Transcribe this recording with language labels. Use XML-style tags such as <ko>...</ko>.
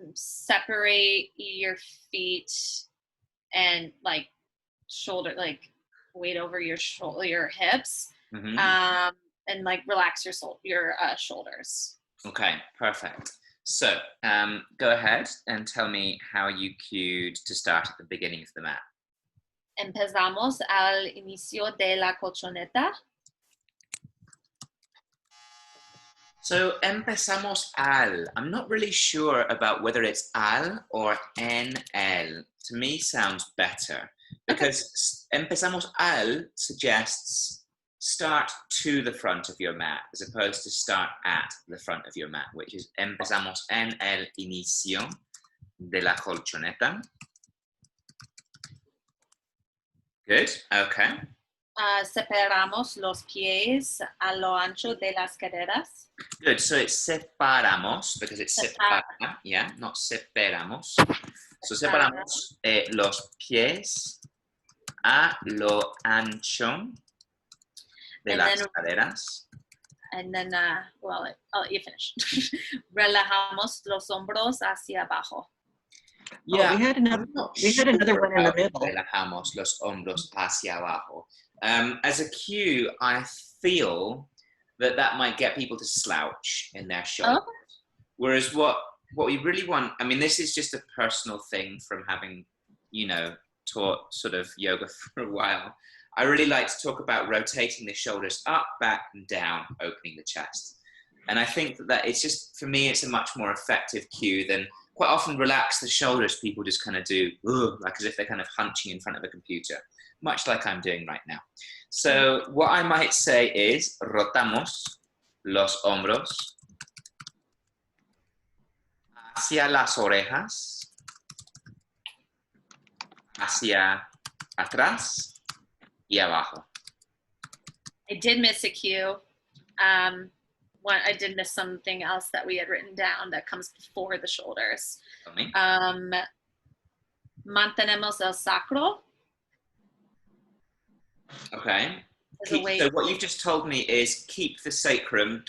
<en>Separate your feet and like shoulder, like weight over your shoulder, your hips, Mm-hmm. and like relax your shoulders. Okay, perfect. So, go ahead and tell me how you cued to start at the beginning of the mat.</en> <es>Empezamos al inicio de la colchoneta.</es> <en>So,</en> <es>empezamos al.</es> <en>I'm not really sure about whether it's al or</en> <es>en el.</es> <en>To me, sounds better because</en> <es>empezamos al</es> <en>suggests start to the front of your mat as opposed to start at the front of your mat, which is</en> <es>empezamos en el inicio de la colchoneta.</es> <en>Good, okay.</en> <es>Separamos los pies a lo ancho de las caderas.</es> <en>Good, so it's separamos because it's separa, yeah, not separamos.</en> <es>So separamos los pies a lo ancho de</es> <en>And</en> <es>las</es> <en>then-</en> <es>caderas.</es> <en>And then, well, I'll let you finish.</en> <es>Relajamos los hombros hacia abajo.</es> <en>Yeah, we had another I'm not we had another sure one in the about middle.</en> <es>relajamos los hombros hacia abajo.</es> <en>As a cue, I feel that might get people to slouch in their shoulders. Oh. Whereas what we really want, I mean, this is just a personal thing from having, taught sort of yoga for a while. I really like to talk about rotating the shoulders up, back, and down, opening the chest. And I think that it's just, for me, it's a much more effective cue than quite often relax the shoulders. People just kind of do, like as if they're kind of hunching in front of a computer, much like I'm doing right now. So what I might say is,</en> <es>rotamos los hombros hacia las orejas, hacia atrás y abajo.</es> <en>I did miss a cue. I did miss something else that we had written down that comes before the shoulders. Tell me.</en> <es>Mantenemos el sacro.</es> <en>Okay. As a way. So what you've just told me is keep the sacrum ...</en>